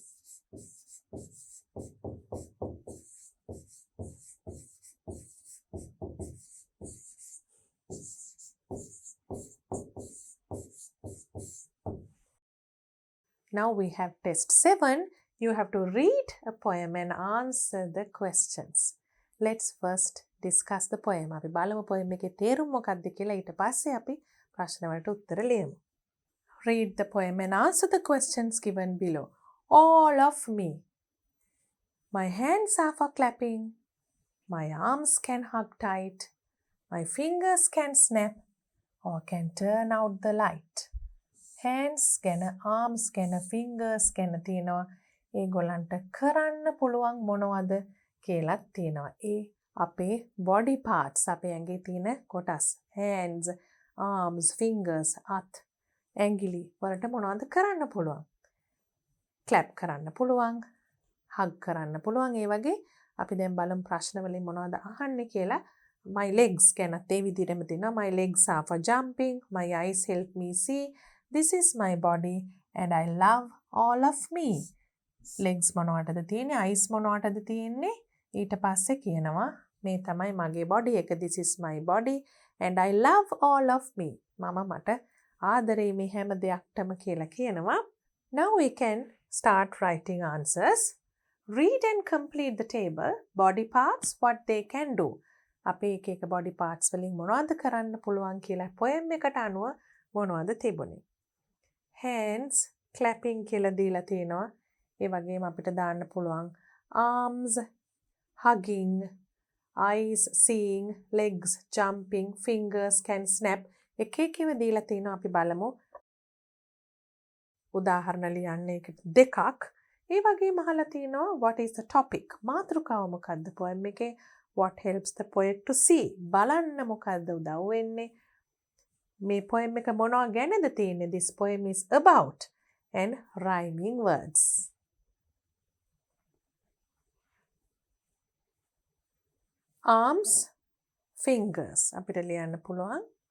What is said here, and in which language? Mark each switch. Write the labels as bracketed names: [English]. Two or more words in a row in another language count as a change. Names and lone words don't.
[English] Now we have test 7. You have to read a poem and answer the questions. let's first discuss the poem. [Sinhala] අපි බලමු poem එකේ තේරුම මොකක්ද කියලා. ඊට පස්සේ අපි ප්‍රශ්න වලට උත්තර ලියමු. [English] Read the poem and answer the questions given below. All of me. My hands are for clapping. My arms can hug tight. My fingers can snap or can turn out the light. [Sinhala] Hands ගැන arms ගැන fingers ගැන තියෙනවා. ඒගොල්ලන්ට කරන්න පුළුවන් මොනවද කියලාත් තියෙනවා. ඒ අපේ [English] body parts [Sinhala] අපේ ඇඟේ තියෙන කොටස්. [English] Hands, arms, fingers, [Sinhala] අත්, ඇඟිලි වලට මොනවද කරන්න පුළුවන්? clap කරන්න පුළුවන්, hug කරන්න පුළුවන්. ඒ වගේ අපි දැන් බලමු ප්‍රශ්න වලින් මොනවද අහන්නේ කියලා. [English] My legs [Sinhala] ගැනත් ඒ විදිහටම තියෙනවා. [English] My legs are for jumping. My eyes help me see. This is my body and I love all of me. [Sinhala] Legs මොනවටද තියෙන්නේ? eyes මොනවටද තියෙන්නේ? ඊට පස්සේ කියනවා මේ තමයි මගේ body එක. [English] This is my body and I love all of me. [Sinhala] මම මට ආදරේ මේ හැම දෙයක්ටම කියලා කියනවා. [English] Now we can start writing answers. Read and complete the table. Body parts, what they can do. [Sinhala] අපේ එක එක [English] body parts [Sinhala] වලින් මොනවද කරන්න පුළුවන් කියලා poem එකට අනුව මොනවද තිබුණේ. [English] Hands clapping [Sinhala] කියලා දීලා තියෙනවා. ඒ වගේම අපිට දාන්න පුළුවන් [English] arms hugging, eyes seeing, legs jumping, fingers can snap. [Sinhala] එක එකව දීලා තියෙනවා. අපි බලමු. උදාහරණ ලියන්න එකට දෙකක්. ඒ වගේම අහලා තියෙනවා [English] what is the topic? [Sinhala] මාතෘකාව මොකද්ද poem එකේ? [English] What helps the poet to see? [Sinhala] බලන්න මොකද්ද උදව් වෙන්නේ? මේ poem එක මොනවා ගැනද තියෙන්නේ? [English] This poem is about and rhyming words. Arms, fingers. [Sinhala] අපිට ලියන්න පුළුවන්.